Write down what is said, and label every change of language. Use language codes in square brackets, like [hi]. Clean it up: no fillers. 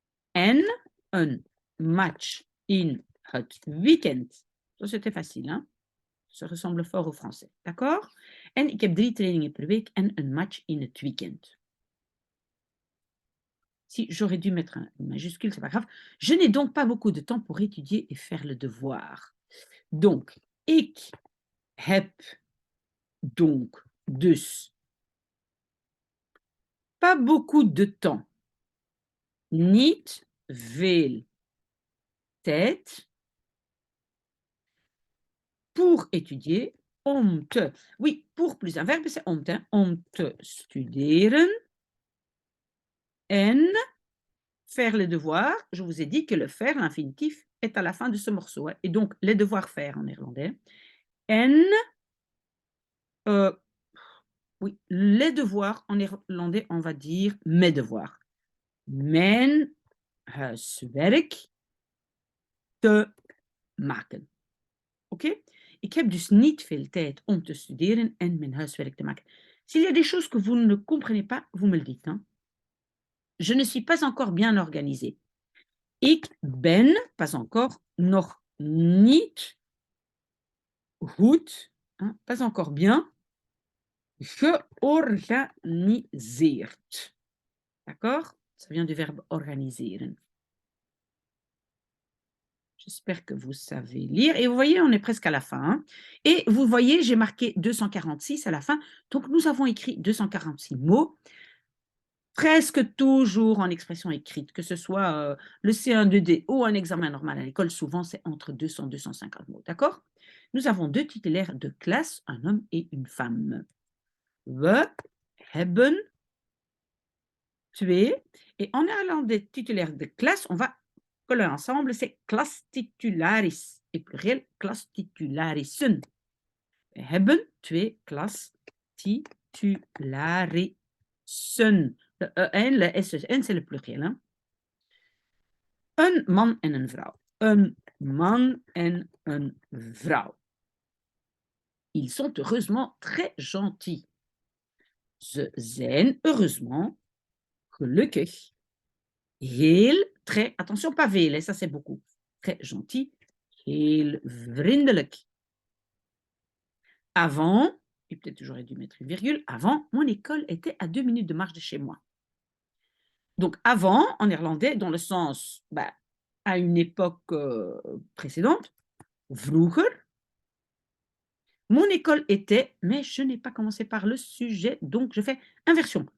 [nl] En een match in het weekend. [fr] Ça, c'était facile, hein? Ça ressemble fort au français, d'accord? [nl] En ik heb 3 trainingen per week en een match in het weekend. [fr] Si j'aurais dû mettre une majuscule, c'est pas grave. Je n'ai donc pas beaucoup de temps pour étudier et faire le devoir. Donc, [nl] ik heb [fr] donc [nl] dus [fr] pas beaucoup de temps. [nl] Niet veel tijd [fr] pour étudier, [nl] om te. [fr] Oui, pour plus un verbe, c'est om te. [nl] Om te studeren [fr] en faire les devoirs. Je vous ai dit que le faire, l'infinitif, est à la fin de ce morceau. Hein. Et donc, les devoirs faire en néerlandais. En, oui, les devoirs en néerlandais, on va dire mes devoirs. [nl] Mijn huiswerk te maken. Oké? Ik heb dus niet veel tijd om te studeren en mijn huiswerk te maken. [fr] S'il y a des choses que vous ne comprenez pas, vous me le dites. Hein? Je ne suis pas encore bien organisée. [nl] Ik ben, [fr] pas encore, [nl] nog niet goed, [fr] hein, pas encore bien, [nl] georganiseerd. [fr] D'accord? Ça vient du verbe organiseren. J'espère que vous savez lire. Et vous voyez, on est presque à la fin. Hein. Et vous voyez, j'ai marqué 246 à la fin. Donc, nous avons écrit 246 mots, presque toujours en expression écrite, que ce soit le C1-2D ou un examen normal à l'école. Souvent, c'est entre 200 et 250 mots. D'accord? Nous avons 2 titulaires de classe, un homme et une femme. [nl] We hebben 2. [fr] Et en néerlandais titulaire de classe, on va coller ensemble, c'est klastitularis. Et pluriel, klastitularissen. [nl] We hebben 2 klastitularissen. [fr] Le SN, c'est le pluriel. Hein? [nl] Een man en een vrouw. [fr] Een man en een vrouw. Ils sont heureusement très gentils. [nl] Ze zijn [fr] heureusement [nl] gelukkig. [fr] Heel, très, attention, pas veel, ça c'est beaucoup. Très gentil. [nl] Heel vriendelijk. [fr] Avant, et peut-être j'aurais dû mettre une virgule, avant, mon école était à 2 minutes de marche de chez moi. Donc avant, en néerlandais, dans le sens, bah, à une époque précédente, vroeger, mon école était, mais je n'ai pas commencé par le sujet, donc je fais inversion.